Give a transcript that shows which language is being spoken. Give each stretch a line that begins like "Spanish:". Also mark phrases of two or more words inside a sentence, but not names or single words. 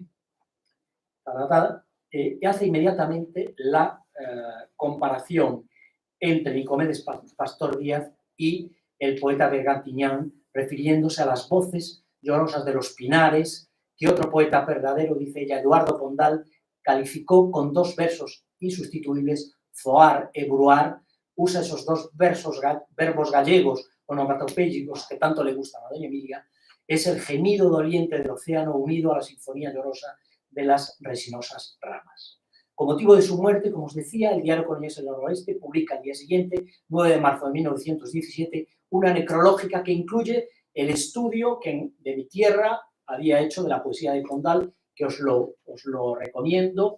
Spanish: y hace inmediatamente la comparación entre Nicomedes Pastor Díaz y el poeta Bergantiñán, refiriéndose a las voces llorosas de los pinares, que otro poeta verdadero, dice ella, Eduardo Pondal, calificó con dos versos insustituibles,
Galician: zoar e bruar.
Spanish: Usa esos dos verbos gallegos onomatopéyicos que tanto le gustan a doña Emilia. Es el gemido doliente del océano unido a la sinfonía llorosa de las resinosas ramas. Con motivo de su muerte, como os decía, el diario Colonieses del Noroeste publica al día siguiente, 9 de marzo de 1917, una necrológica que incluye el estudio que de mi tierra había hecho de la poesía de Pondal, que os lo recomiendo.